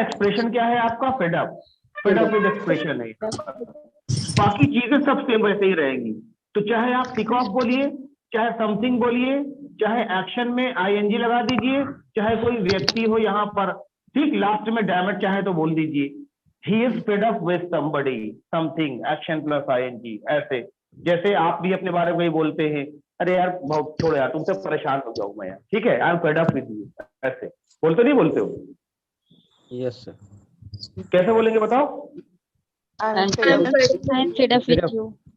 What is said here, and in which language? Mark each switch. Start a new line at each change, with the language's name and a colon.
Hindi: Expression क्या है आपका? फेड अप विद एक्सप्रेशन है। बाकी चीजें सब सेम वैसे ही रहेंगी। तो चाहे आप टिक ऑफ बोलिए, चाहे समथिंग बोलिए, चाहे एक्शन में आईएनजी लगा दीजिए, चाहे कोई व्यक्ति हो यहाँ पर, ठीक, लास्ट में डैमेज चाहे तो बोल दीजिए।
English: He is fed up with somebody, something, action plus ing,
Hindi: ऐसे। जैसे आप भी अपने बारे में ही बोलते हैं, अरे यार बहुत छोड़ो यार, तुमसे परेशान हो जाऊं मैं यार, ठीक है,
English: I am fed up with you,
Hindi: ऐसे बोलते नहीं बोलते हो? Yes sir. कैसे बोलेंगे बताओ?
English: I'm fed up with you.